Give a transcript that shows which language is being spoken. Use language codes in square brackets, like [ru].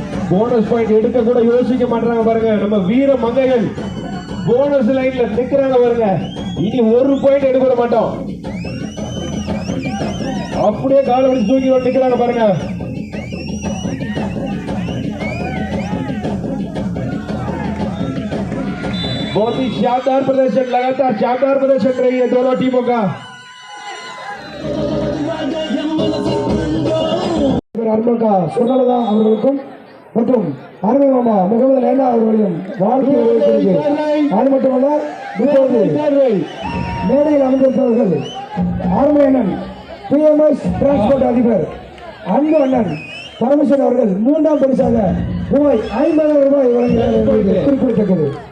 [ta] Bonus point எடுக்க கூட யோசிக்க மாட்டாங்க பாருங்க. நம்ம வீர மங்கைகள் போனஸ் லைன்ல நிக்கிறாங்க பாருங்க. இனி ஒரு பாயிண்ட் எடுக்க மாட்டோம். அப்படியே கால வச்சு தூக்கி நிக்கிறாங்க பாருங்க. [hi] बहुत ही शानदार प्रदर्शन, लगातार शानदार प्रदर्शन रही है दोनों टीमों का. [ta] அருமக்கா சுகலதா அவர்களுக்கும் மற்றும் அருமை மாமா முகமது லைலா அவர்களையும் வாழ்த்து தெரிவிக்கிறது. அது மட்டுமல்ல, இப்போது மேடையில் அமர்ந்திருப்பவர்கள் அருமை அண்ணன் பிஎம்எஸ் டிரான்ஸ்போர்ட் அதிபர் அன்பு அண்ணன் பரமேஸ்வரன் அவர்கள் 3ஆம் பரிசாக ரூபாய் 50,000 வழங்குகிறார் என்பது குறிப்பிடத்தக்கது.